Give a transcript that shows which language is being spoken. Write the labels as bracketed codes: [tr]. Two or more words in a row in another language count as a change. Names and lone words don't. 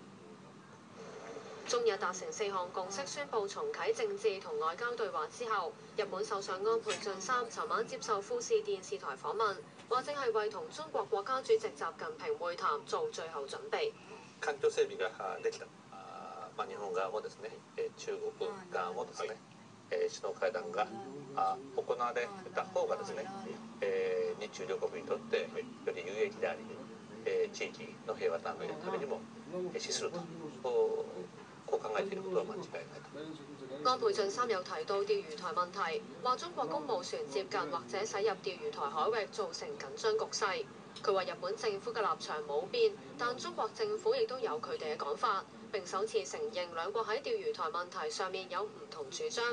[yue] 中日達成4項共識，宣布重啟政治同外交對話之後，日本首相安倍晉三尋晚接受富士電視台訪問，話正係為同中國國家主席習近平會談做最後準備。 [ja] 環境整備ができた日本側もですね、中國側もですね、首脳会談が行われた方がですね、日中両国にとってより有益であり、地域の平和と安寧のためにも資すると、こう考えていることは間違いないと。 [yue] 安倍晉三有提到釣魚台問題，話中國公務船接近或者駛入釣魚台海域，造成緊張局勢。佢話日本政府嘅立場冇變，但中國政府亦都有佢哋嘅講法，並首次承認兩國喺釣魚台問題上面有唔同主張。